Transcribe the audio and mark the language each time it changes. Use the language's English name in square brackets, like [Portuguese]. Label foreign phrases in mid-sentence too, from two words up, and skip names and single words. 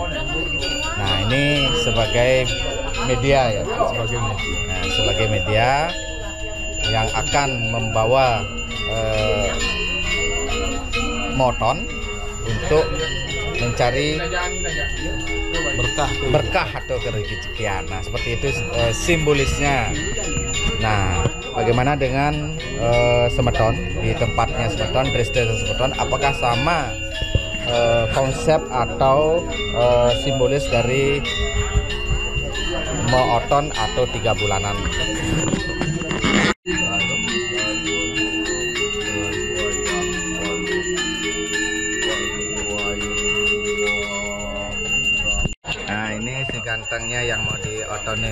[Indonesian] Nah, ini sebagai media ya, sebagai media yang akan membawa moton untuk mencari berkah atau kerezekian. Nah, seperti itu simbolisnya. Nah, bagaimana dengan semeton di tempatnya semeton, Dreste semeton, apakah sama konsep atau simbolis dari mooton atau 3 bulanan? Nah, ini si gantengnya yang mau diotonin.